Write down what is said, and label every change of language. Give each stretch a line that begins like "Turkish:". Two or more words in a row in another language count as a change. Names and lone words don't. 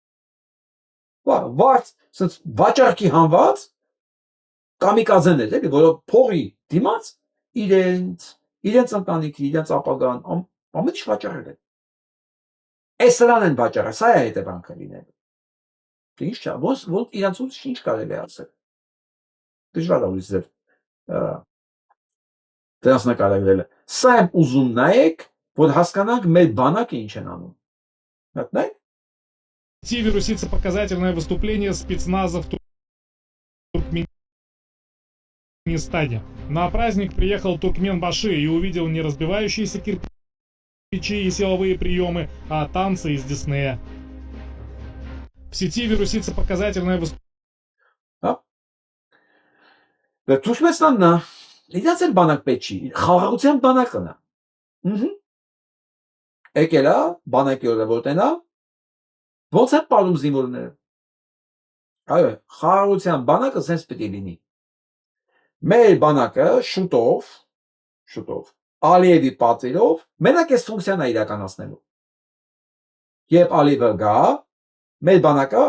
Armenian: Վարձ, սենց վաճառքի հանված կամիկաձեներ, էլի, որով փողի դիմաց իրենց ընտանիքի, իրենց ապագան ամեն ինչ վաճառել են։ Այս սրան են վաճառել, սա է հետևանքը լինելու։ Ինչ չա, ոնց իրանց ուրիշ ինչ կարելի է ասել։ Դժվար է ուրիշ ձև դրանց նկարագրելը։ Սա եմ ուզում նայեք, որ հասկանանք մեր բանակը ինչ են անում։ Մտնեք։
Russian: Вирусится показательное выступление спецназа в Туркменистане. На праздник приехал Туркменбаши и увидел не разбивающиеся кирпичи и силовые приемы, а танцы из Диснея. В сети вирусится показательное
Armenian: Туркменստանն իրաց էլ բանակ պետք չի, խաղաղության բանակն է։ Եկել է, բանակի օրը որտենա, ոնց է պարում զինվորները։ Այո, խաղաղության բանակը սենց պիտի լինի։ Մեր բանակը շուտով, Ալիևի պատվերով, մենակ այս ֆունկցիան է իրականացնելու։ Երբ Ալիևը գա, մեր բանակը